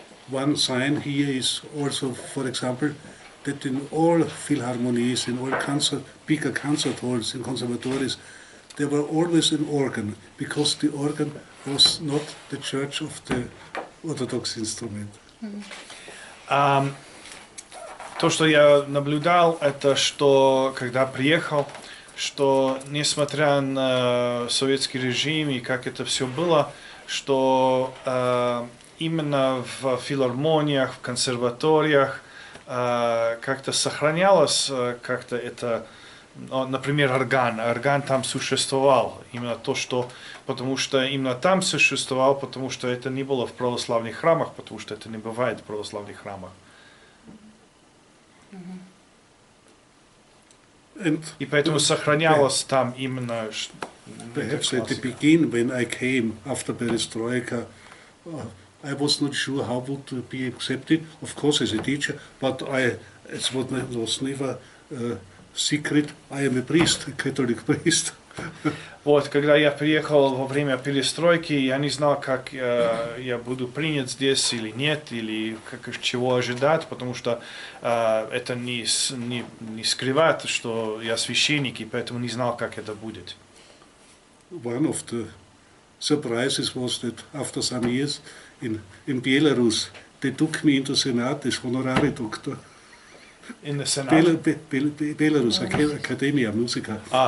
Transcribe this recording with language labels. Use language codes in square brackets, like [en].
[en] One sign here is also, for example, that in all philharmonies, in all bigger concert halls, in conservatories, there were always an organ, because the organ was not the church of the Orthodox instrument. [ru] То, что я наблюдал, это что, когда приехал, что несмотря на советский режим и как это все было, что именно в филармониях, в консерваториях как-то сохранялось, как-то это, например, орган там существовал, именно то, что, потому что именно там существовал, потому что это не было в православных храмах, потому что это не бывает в православных храмах. И поэтому сохранялось там именно. [en] Perhaps at the beginning, when I came after Perestroika, I was not sure how would to be accepted, of course as a teacher, but it was never secret, I am a priest, a Catholic priest. [ru] Вот, когда я приехал во время перестройки, я не знал, как я буду принят здесь или нет, или чего ожидать, потому что это не скрывает, что я священник, и поэтому не знал, как это будет. [en] One of the surprises was that after some years in Belarus, they took me into Senat as honorary doctor. In the Senate? [ru] Belarus, Академия музыка.